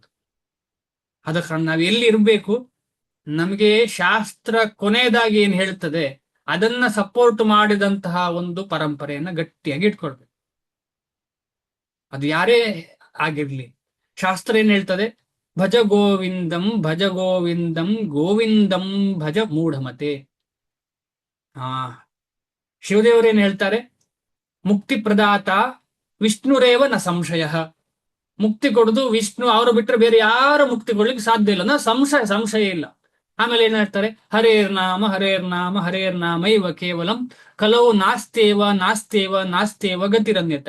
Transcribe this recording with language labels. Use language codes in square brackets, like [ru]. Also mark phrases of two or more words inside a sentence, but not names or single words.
[kn] ಅದಕ್ಕೆ ನಾವು ಎಲ್ಲಿ ಇರ್ಬೇಕು? ನಮಗೆ ಶಾಸ್ತ್ರ ಕೊನೆಯದಾಗಿ ಏನ್ ಹೇಳ್ತದೆ ಅದನ್ನ ಸಪೋರ್ಟ್ ಮಾಡಿದಂತಹ ಒಂದು ಪರಂಪರೆಯನ್ನ ಗಟ್ಟಿಯಾಗಿ ಇಟ್ಕೊಳ್ಬೇಕು. ಅದು ಯಾರೇ ಆಗಿರ್ಲಿ. ಶಾಸ್ತ್ರ ಏನ್ ಹೇಳ್ತದೆ? [sa] ಭಜ ಗೋವಿಂದಂ ಭಜ ಗೋವಿಂದಂ ಗೋವಿಂದಂ ಭಜ ಮೂಢಮತೆ. [kn] ಶಿವದೇವರೇನ್ ಹೇಳ್ತಾರೆ? [sa] ಮುಕ್ತಿ ಪ್ರದಾತ ವಿಷ್ಣುರೇವ ನ ಸಂಶಯ. [kn] ಮುಕ್ತಿ ಕೊಡುದು ವಿಷ್ಣು, ಅವರು ಬಿಟ್ಟರೆ ಬೇರೆ ಯಾರು ಮುಕ್ತಿ ಕೊಡ್ಲಿಕ್ಕೆ ಸಾಧ್ಯ ಇಲ್ಲ. ಸಂಶಯ ಇಲ್ಲ. ಆಮೇಲೆ ಏನ್ ಹೇಳ್ತಾರೆ? [sa] ಹರೇರ್ನಾಮ ಹರೇರ್ನಾಮ ಹರೇರ್ನಾಮ ಇವ ಕೇವಲಂ ಕಲವು ನಾಸ್ತೇವ ಗತಿರನ್ಯತ.